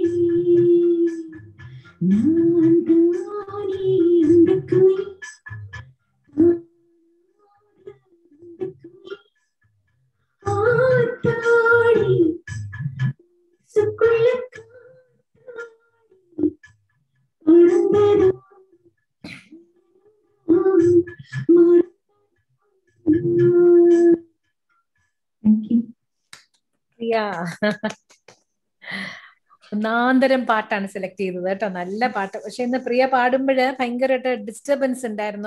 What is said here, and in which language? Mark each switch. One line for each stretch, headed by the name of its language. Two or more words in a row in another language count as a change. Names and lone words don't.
Tamil: நான் தானே அந்த குயில் ஆத்தாடி சுக்குள்ள காத்தாடி பறந்ததே
Malayalam: ഒന്നാന്തരം പാട്ടാണ് സെലക്ട് ചെയ്തത് കേട്ടോ. നല്ല പാട്ട്. പക്ഷെ ഇന്ന് പ്രിയ പാടുമ്പോഴ് ഭയങ്കരമായിട്ട് ഡിസ്റ്റർബൻസ് ഉണ്ടായിരുന്നു.